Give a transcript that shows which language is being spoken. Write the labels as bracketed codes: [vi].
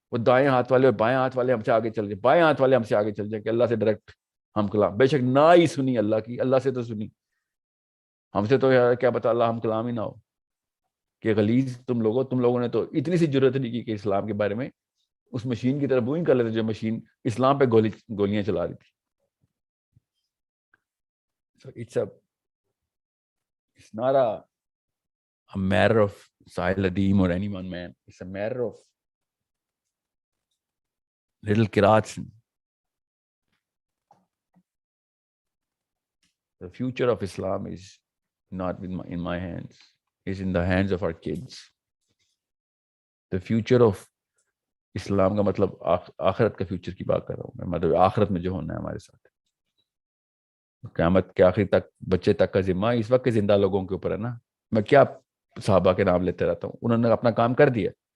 [ur] وہ دائیں ہاتھ والے اور بائیں ہاتھ والے ہم سے آگے چل جائیں, بائیں ہاتھ والے ہم سے آگے چل جائیں کہ اللہ سے ڈائریکٹ ہم کلام, بے شک نہ ہی سنی اللہ کی, اللہ سے تو سنی, ہم سے تو کیا پتا اللہ ہم کلام ہی نہ ہو. کہ غلیظ تم لوگوں نے تو اتنی سی ضرورت نہیں کی کہ اسلام کے بارے میں اس مشین کی طرف بوئنگ کر لیتے جو مشین اسلام پہ گولیاں چلا رہی تھی. [en] So it's not a matter of Sahil Adim or any one man. It's a matter of little kirats. The future of Islam is not in my hands. It's in the hands of our kids. The future of [ur] اسلام کا مطلب آخرت کا future کی بات کر رہا ہوں میں, مطلب آخرت میں جو ہونا ہے ہمارے ساتھ, قیامت کے آخری تک بچے تک کا ذمہ اس وقت کے زندہ لوگوں کے اوپر ہے نا. میں کیا صحابہ کے نام لیتے رہتا ہوں, انہوں نے اپنا کام کر دیا.